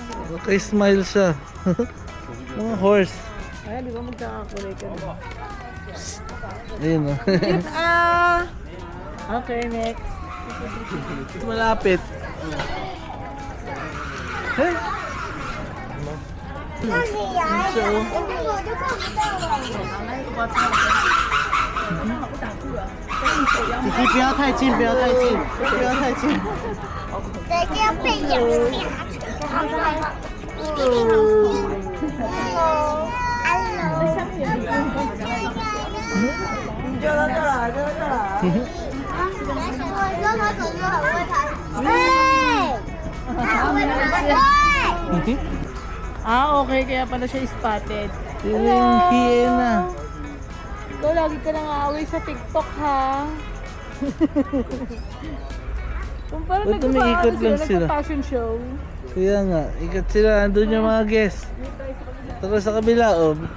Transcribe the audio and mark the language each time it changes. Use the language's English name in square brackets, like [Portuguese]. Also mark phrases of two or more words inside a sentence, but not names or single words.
[Filipino] Okay, smile siya. Mga horse. Ay, di ba magkakakulay ka na? Ayun o. [English] Okay, next. [Filipino] Malapit. Eh? So, [Chinese] 弟弟不要太近，不要太近，不要太近。再见，被咬你叫他过来，叫他过来。我跟他可是很会爬。对，他会爬对。 [Filipino] Ah, okay. Kaya pala siya spotted. yun yung hyena. Ikaw lagi ka nang aaway sa TikTok, ha? Kung parang Ba't umiikot lang sila? nagpa- [English] fashion show. [Filipino] Kaya nga, ikat sila. Andun yung mga guest. Tara sa kabila, oh.